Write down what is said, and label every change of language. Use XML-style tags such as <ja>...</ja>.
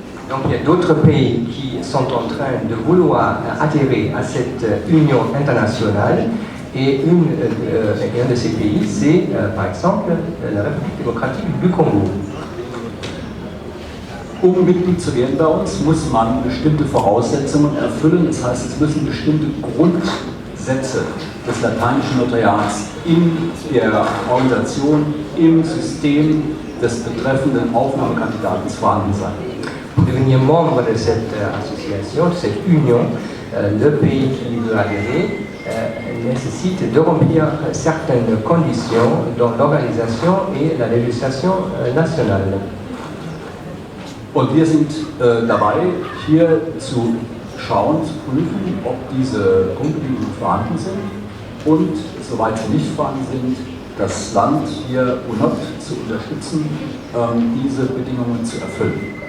<fr>Donc il y a d'autres pays qui sont en train de vouloir adhérer à cette union internationale et un de ces pays, c'est par exemple la République démocratique du Congo.</fr> <de>Um Mitglied zu werden bei uns, muss man bestimmte Voraussetzungen erfüllen. Das heißt, es müssen bestimmte Grundsätze des lateinischen Notariats in der Organisation, im System des betreffenden Aufnahmekandidaten vorhanden sein.</de> <fr>Pour devenir membre de cette association, de cette union, le pays qui veut adhérer nécessite de remplir certaines conditions dans l'organisation et la législation nationale.</fr> <de>Und wir sind dabei, hier zu schauen, zu prüfen, ob diese Grundbedingungen vorhanden sind und, soweit sie nicht vorhanden sind, das Land hier UNOT zu unterstützen, diese Bedingungen zu erfüllen.</de>